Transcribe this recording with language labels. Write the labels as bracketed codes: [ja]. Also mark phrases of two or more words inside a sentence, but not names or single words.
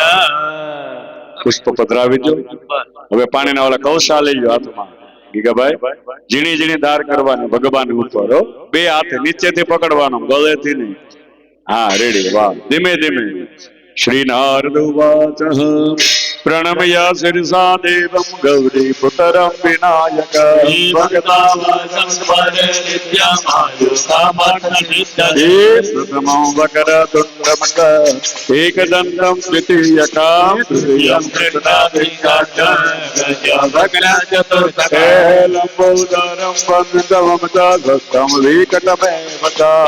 [gu] પુષ્પ પધરાવી દો. હવે પાણીના ઓલા કૌશા લઈ લો હાથમાં. ગીગાભાઈ, ઝીણી ઝીણી ધાર કરવાની ભગવાન ઉપર. 2 હાથે નીચેથી પકડવાનો, ગળેથી નહીં. હા, રેડી. વાહ. ધીમે ધીમે. [sa] શ્રી નારદ ઉવાચ प्रणमय शिरसा देवं गौरीपुत्रं विनायक प्रथमं वक्रतुण्डमक एकदन्तं द्वितीयकं लम्बोदरं वन्दवं च धस्तं विकटमेव च